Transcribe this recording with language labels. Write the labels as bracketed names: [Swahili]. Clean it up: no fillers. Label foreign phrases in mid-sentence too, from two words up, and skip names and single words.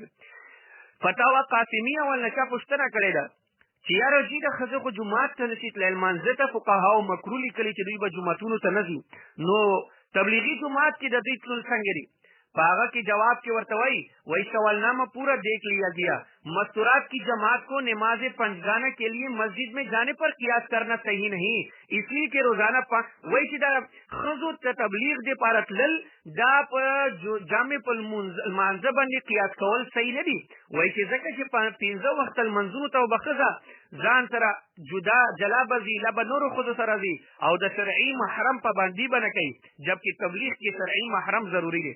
[Pashto] فتاوا قاسمیه ولنه چا پوښتنه کړې ده چې یاره جي د ښځو خو جومات ته نشي تللی، لمانځه ته فقهاو مکروه لیکلي چې دوی به جوماتونو ته نه ځي، نو تبلیغي جومات کې د دوی تلل څنګه دي؟ په هغه کې جواب کې ورته وایي [Urdu] سوالنامہ پورا دیکھ لیا گیا، مستورات کی جماعت کو نماز پنجگانہ کے لیے مسجد میں جانے پر قیاس کرنا صحیح نہیں، اس لیے کہ روزانہ [Pashto] وایي چې دا ښځو ته تبلیغ د پاره تلل دا په جامع په لمانځه باندې قیاس کول صحیح نه دي. وایي چې ځکه چې 15 وخت لمنځونو ته به ښځه ځان سره جلا به ځي، لا به نورو ښځو سره ځي او د شرعي محرم پابندي به نه کوي، جبکې تبلیغ کې شرعي محرم ضروري دی.